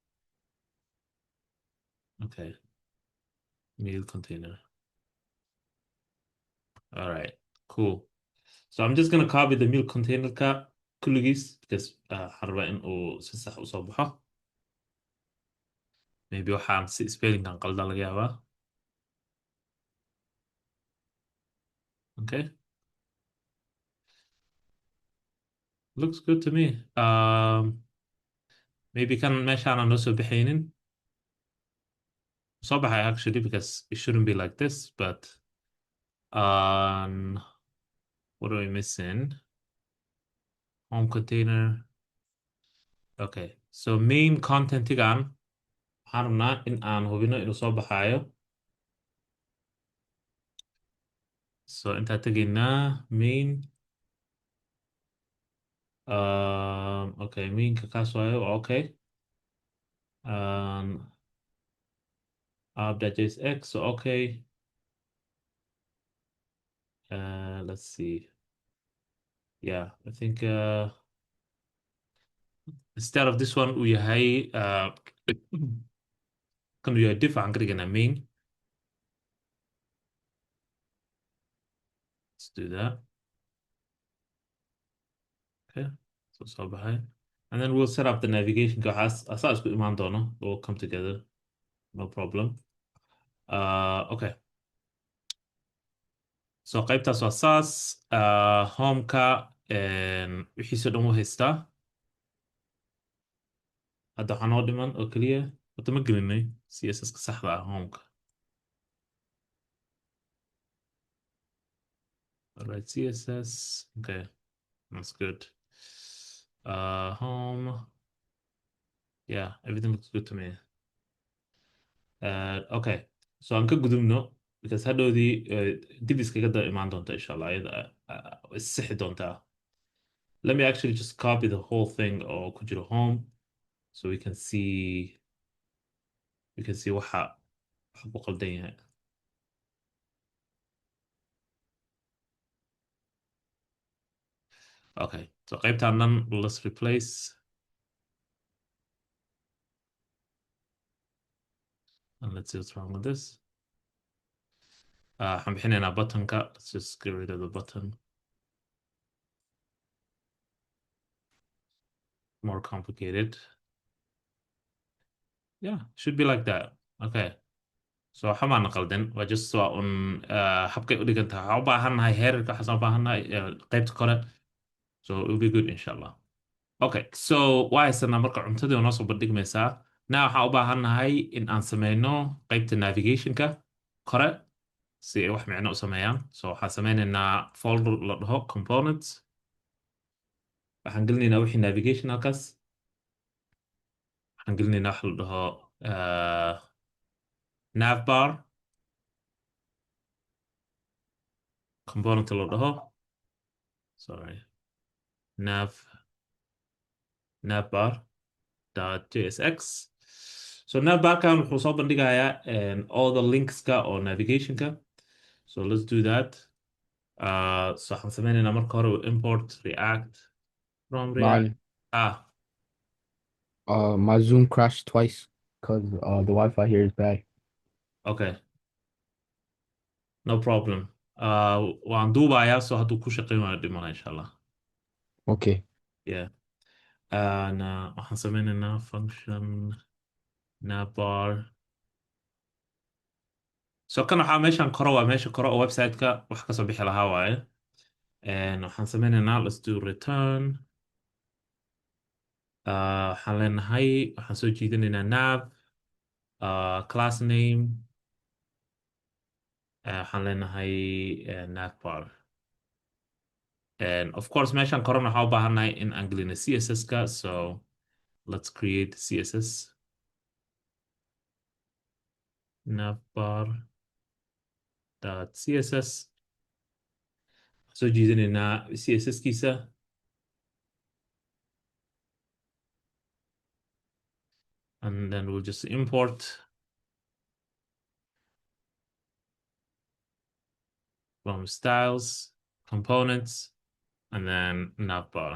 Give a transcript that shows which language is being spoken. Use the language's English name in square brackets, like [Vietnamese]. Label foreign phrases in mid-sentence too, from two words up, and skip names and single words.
[English] Okay. Meal container. All right. Cool. So I'm just gonna copy the meal container [Somali] ka kulligiis [English] because [Somali] waxaan rabaa in uu si sax u soo baxo. Maybe waxaan si spelling-kan qaldan laga yaabaa. [English] Okay. Looks good to me. [Somali] Maybe kan meeshaan aan noo soo baxaynin. Soo baxay [English] actually because it shouldn't be like this, but what are we missing? Home container. Okay. [Somali] So main content-igan waxaan rabnaa in aan hubino inuu soo baxaayo. So intaa tegaynaa main. Okay, mainka kaas waayo waa okay. [English] App.jsx, so okay. Let's see. Yeah, I think instead of this one [Somali] uu yahay kan uu yahay diff waxaan ka dhiganaa main. [English] Let's do that. [Somali] Okay, so soo baxay. [English] And then we'll set up the navigation [Somali] waxaas asaa isku imaan doono. [English] We'll come together. No problem. Okay. [Somali] So qaybtaas waa saas. Home-ka wixiisa dhan u haystaa. Hadda waxaa noo dhiman oo keliya wata ma gelinay CSS-ka saxda ah home-ka. [English] All right, CSS. Okay, that's good. Home. Yeah, everything looks good to me. [Somali] Okay, so aan ka gudubno because hadhowdii dib iskaga daba imaan doonta [Arabic] إن شاء الله [Somali] ayada isixi doontaa. [English] Let me actually just copy the whole thing [Somali] oo ku jiro [English] home so we can see [Somali] waxa ku qaldan yahay. Okay, so qaybtaan dhan [English] let's replace. And let's see what's wrong with this. [Somali] waxaan bixinaynaa buttonka. [English] Let's just get rid of the button. More complicated. Yeah, should be like that. Okay. [Somali] So waxa maan qaldan waa just waa un habkay u dhigan tahay. Waxaan u baahannahay heerarka, waxaan u baahannahay qaybta kore. [English] So it will be good inshallah. [Somali] Okay, so waa haysanaa marka cuntadii oo noo soo bandhigmaysaa. Now waxaan u baahannahay in aan sameyno qaybta navigationka kore si ay wax micno u sameeyaan. So waxaan sameynaynaa folder la dhaho components. waxaan gelinaynaa wixii navigation halkaas. waxaan gelinaynaa wax la dhaho navbar component la dhaho. [English] Sorry. navbar.jsx. [Somali] So navbarkan wuxuu soo bandhigayaa [English] all the linkska [Somali] oo navigationka. [English] So let's do that. So [Somali] waxaan sameynaynaa marka hore [English] import react from react. Man, my Zoom crashed twice because the Wi-Fi here is bad. Okay. No problem. [Somali] waan duubayaa so hadduu ku shaqeyn waayo dhimana [Arabic] إن شاء الله. [English] Okay. Yeah. [Somali] waxaan sameynaynaa [English] function navbar. [Somali] So kan waxaa meeshan koro waa meesha koro oo website-ka wax kasoo bixi lahaa waaye. waxaan sameynaynaa [English] let's do return. [Somali] waxaan leenahay waxaan soo jiidanaynaa [English] nav class name. [Somali] waxaan leenahay navbar. [English] And of course [Somali] meeshan korona waxaan u baahannahay in aan gelino CSS-ka. [English] So let's create CSS. navbar.css. [Somali] soo jiidanaynaa CSS-kiisa. [English] And then we'll just import from styles, components, and then navbar.